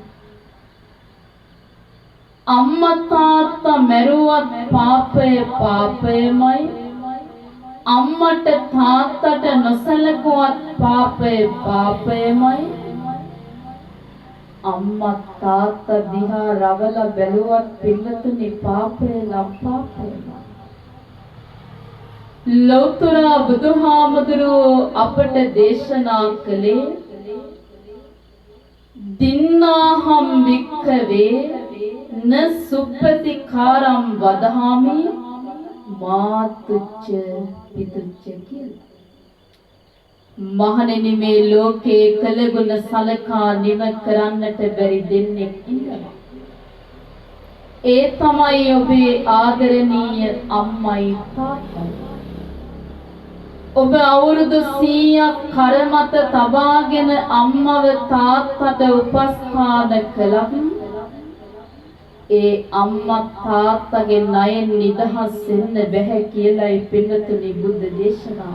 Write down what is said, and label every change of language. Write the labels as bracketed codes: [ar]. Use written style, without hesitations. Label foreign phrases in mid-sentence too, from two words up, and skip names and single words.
[si] අම්මා තාත්තා මැරුවත් පාපය පාපයමයි අම්මට තාත්තට නොසලකුවත් පාපය පාපයමයි අම්මා තාත්තා දිහා රවලා බැලුවත් පිළිතුරු පාපය නම් පාපයමයි. ලෞතුරා බුදුහාමුදුරුවෝ අපට දේශනා කළේ [pi] දින්නාහම් වික්ඛවේ න සුප්පතිකාරම් වදහාමි මාතුච්ච පිතුච්ච [si] කියලා. මහණෙනි මේ ලෝකේ කළගුණ සලකා නිම කරන්නට බැරි දෙන්නෙක් ඉන්නවා. ඒ තමයි ඔබේ ආදරණීය අම්මයි තාත්තයි. ඔබ අවුරුදු 100ක් කරමත තබාගෙන අම්මව තාත්තට උපස්ථාන කළත් ඒ අම්මා තාත්තගේ ණයෙන් නිදහස් වෙන්න බැහැ කියලායි පින්වතුනි බුද්ධ දේශනාව.